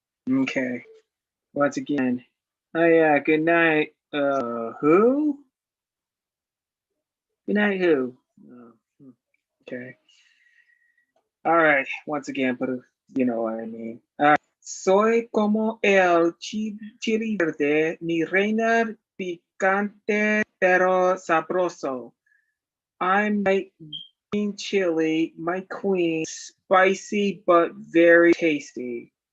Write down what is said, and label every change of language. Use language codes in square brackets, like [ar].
[en] Okay. Once again. Oh yeah, good night. Who? Good night, who? Okay. All right. Once again, but you know what I mean. [es] Soy como el chili verde, mi reina picante pero sabroso. [en] I'm my green chili, my queen, spicy but very tasty.